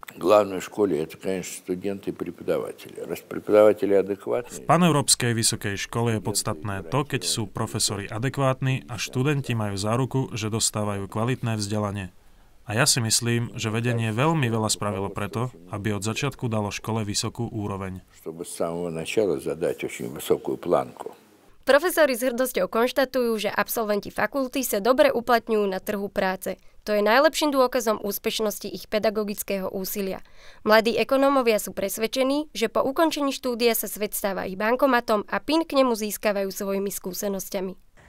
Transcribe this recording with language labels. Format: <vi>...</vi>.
<ru>Главное в школе это, конечно, студенты и преподаватели. Раз преподаватели адекватные.</ru> <sk>V paneurópskej vysokej škole je podstatné to, keď sú profesori adekvátni a študenti majú záruku, že dostávajú kvalitné vzdelanie. A ja si myslím, že vedenie veľmi veľa spravilo preto, aby od začiatku dalo škole vysokú úroveň.</sk> <ru>Чтобы с самого начала задать очень высокую планку.</ru> <sk>Profesori s hrdosťou konštatujú, že absolventi fakulty sa dobre uplatňujú na trhu práce. To je najlepším dôkazom úspešnosti ich pedagogického úsilia. Mladí ekonómovia sú presvedčení, že po ukončení štúdia sa svet stáva ich bankomatom a PIN k nemu získavajú svojimi skúsenosťami.</sk>